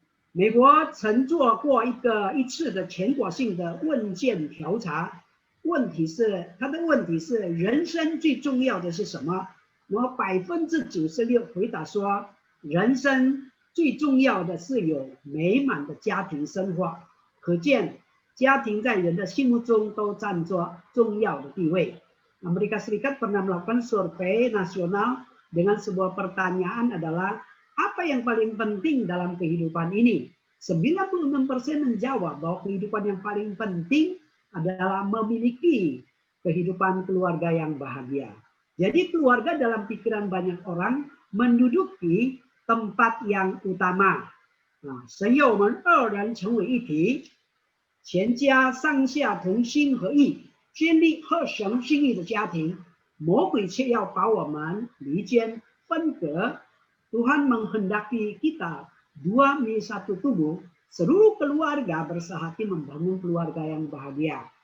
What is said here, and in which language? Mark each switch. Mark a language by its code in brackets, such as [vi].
[zh] 美国曾做过一次的全国性的问卷调查，他的问题是人生最重要的是什么？那么96%回答说，人生最重要的是有美满的家庭生活。可见家庭在人的心目中都占着重要的地位。 [id] Amerika Serikat pernah melakukan survei nasional dengan sebuah pertanyaan adalah, apa yang paling penting dalam kehidupan ini? 96% menjawab bahwa kehidupan yang paling penting adalah memiliki kehidupan keluarga yang bahagia. Jadi keluarga dalam pikiran banyak orang menduduki tempat yang utama. [zh] 神要我们二人成为一体，全家上下同心合意，建立合神心意的家庭。魔鬼却要把我们离间分隔。 [id] Tuhan menghendaki kita 2 menjadi satu tubuh, seluruh keluarga bersehati membangun keluarga yang bahagia.